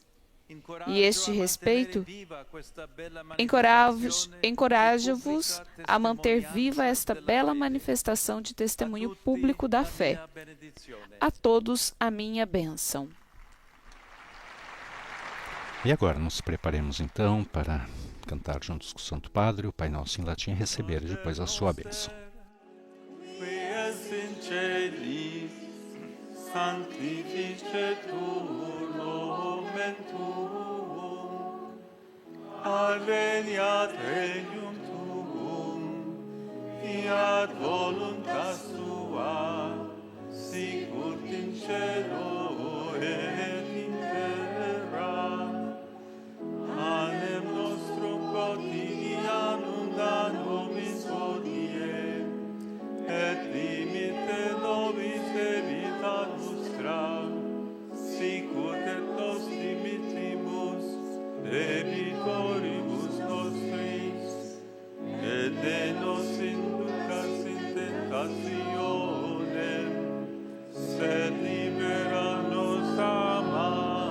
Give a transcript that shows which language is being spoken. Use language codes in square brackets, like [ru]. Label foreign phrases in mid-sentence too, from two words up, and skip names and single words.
[pt] E este respeito, encorajo-vos a manter viva esta bela manifestação de testemunho público da fé. A todos a minha bênção. E agora nos preparemos então para cantar juntos com o Santo Padre o Pai Nosso em latim e receber depois a sua bênção. [la] Sanctificetur nomen nomen tuum, adveniat regnum tuum, fiat voluntas tua, sicut in cielo et in terra. Panem nostrum quotidianum da nobis hodie, et dimite nobis debita nostra, sicut et nos dimittimus debitoribus nostris, et de nos inducas in tentationem, sed libera nos a malo.